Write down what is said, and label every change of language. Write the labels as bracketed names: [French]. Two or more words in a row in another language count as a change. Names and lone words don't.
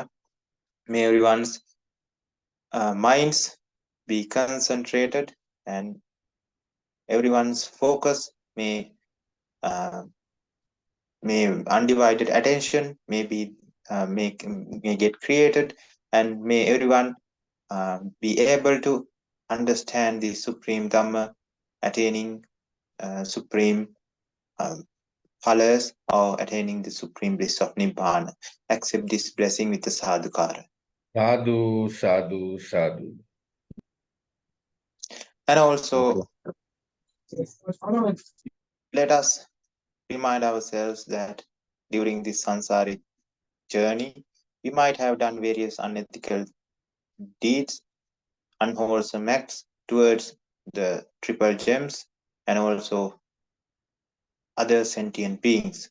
[English] May everyone's minds be concentrated and everyone's focus may undivided attention may get created, and may everyone be able to understand the Supreme Dhamma, attaining supreme phalas or attaining the supreme bliss of Nibbana. Accept this blessing with the sadhukara. [Pali] Sadhu, sadhu, sadhu. [English] And also, let us remind ourselves that during this sansaric journey, we might have done various unethical deeds, unwholesome acts towards the triple gems and also other sentient beings.